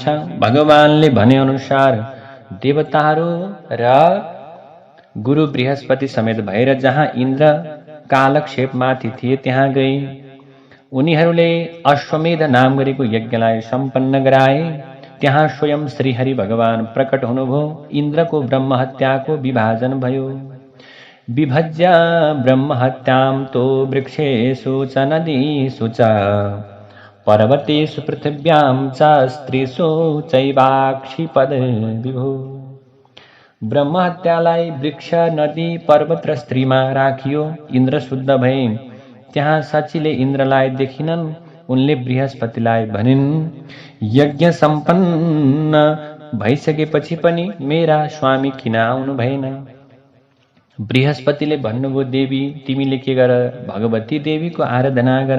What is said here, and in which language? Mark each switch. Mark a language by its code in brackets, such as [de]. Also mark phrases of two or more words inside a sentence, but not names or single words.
[ne] भगवानले भने अनुसार देवताहरू र गुरु बृहस्पति समेत भएर जहाँ इन्द्र कालक्षेपमाथि थिए त्यहाँ गए। उनीहरूले अश्वमेध नाम गरेको यज्ञलाई सम्पन्न गराए। त्यहाँ स्वयं श्रीहरि भगवान प्रकट हुनुभयो। इन्द्रको ब्रह्म हत्याको विभाजन भयो। [sa] विभज्य ब्रह्म हत्यां तो वृक्षेषु च नदीषु च पर्वतेषु पृथिव्यां च स्त्रीषु चैवाक्षिपद विभो। [ne] ब्रह्म हत्यालाई वृक्ष, नदी, पर्वत र स्त्रीमा राखियो। इन्द्र शुद्ध भए। त्यहाँ शचीले इन्द्रलाई देखिनन्। उनले बृहस्पतिलाई भनिन्, यज्ञ सम्पन्न भइसकेपछि पनि मेरा स्वामी किन आउनु भएन। बृहस्पतिले भन्नुभयो, देवी, तिमीले के गर, भगवती देवीको आराधना गर।